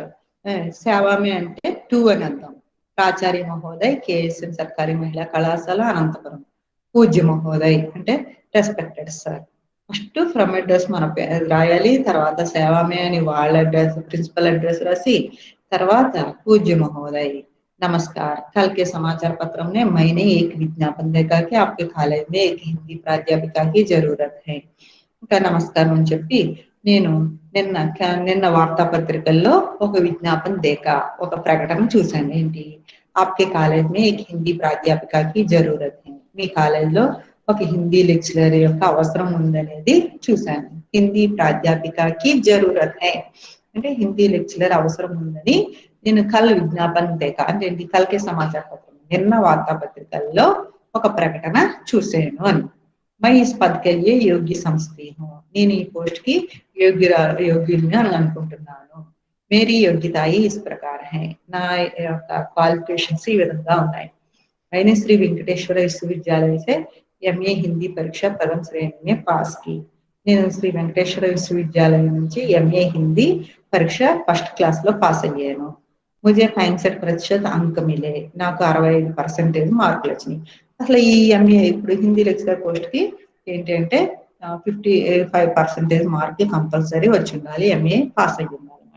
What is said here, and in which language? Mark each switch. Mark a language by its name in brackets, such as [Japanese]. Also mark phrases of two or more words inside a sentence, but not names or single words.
[Telugu] సేవామి అంటే టు అని అర్థం. [Hindi] प्राचार्य महोदय केएसएन सरकारी महिला कलाशाला अनंतपुरम. पूज्य महोदय [Telugu] అంటే [English] respected sir. first from address [Telugu] మన రాయాలి, తర్వాత సేవామి అని వాళ్ళ అడ్రస్ [English] principal address [Telugu] రాసి, తర్వాత [Hindi] पूज्य महोदय नमस्कार, कल के समाचार पत्र में मैंने एक विज्ञापन देखा कि आपके कॉलेज में एक हिंदी प्राध्यापिका की जरूरत है. [Telugu] ఇంకా నమస్కారం అని చెప్పి నేను నిన్న వార్తాపత్రికల్లో ఒక [Hindi] विज्ञापन देखा, [Telugu] ఒక ప్రకటన చూశాను. ఏంటి, [Hindi] आपके कॉलेज में एक हिंदी प्राध्यापिका की जरूरत है, [Telugu] మీ కాలేజ్లో ఒక హిందీ లెక్చరర్ యొక్క అవసరం ఉందనేది చూశాను. [Hindi] हिंदी प्राध्यापिका की ज़रूरत है [Telugu] అంటే హిందీ లెక్చరర్ అవసరం ఉందని నేను [Hindi] कल विज्ञापन देखा [Telugu] అంటే ఏంటి, [Hindi] कल के समाचार पत्र [Telugu] నిన్న వార్తాపత్రికల్లో ఒక ప్రకటన చూశాను అని. [Hindi] मैं इस पद के लिए योग्य समझती हूँ, [Telugu] నేను ఈ పోస్ట్ కి యోగ్యుని అని అనుకుంటున్నాను. [Hindi] मेरी योग्यताएँ इस प्रकार है, [Telugu] నా యొక్క క్వాలిఫికేషన్స్ ఈ విధంగా ఉన్నాయి. [Hindi] मैंने श्री वेंकटेश्वर विश्वविद्यालय से एमए हिंदी परीक्षा प्रथम श्रेणी में पास की. [Telugu] నేను శ్రీ వెంకటేశ్వర విశ్వవిద్యాలయం నుంచి ఎంఏ హిందీ పరీక్ష [English] first class [Telugu] లో పాస్ అయ్యాను. [Hindi] मुझे 65% अंक मिले, [Telugu] నాకు 65% మార్కులు వచ్చినాయి. అసలు ఈ ఎంఏ ఇప్పుడు హిందీ [English] lecturer post [Telugu] కి ఏంటి అంటే 55% మార్కులు కంపల్సరీ వచ్చి ఉండాలి, ఎంఏ పాస్ అయ్యి ఉండాలి అనమాట.